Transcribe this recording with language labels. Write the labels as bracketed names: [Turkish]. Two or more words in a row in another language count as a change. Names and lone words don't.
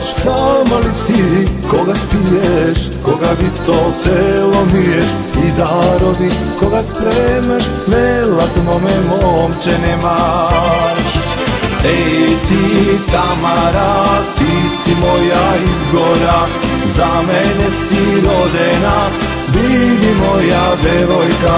[Macedonian] Само ли си кога спиеш, кога ви то тело миеш и дарови кога спремаш, велат моме момче немаш. [Serbian] Ej ti Tamara, ti si moja izgora, za mene si rodena, vidi moja devojka.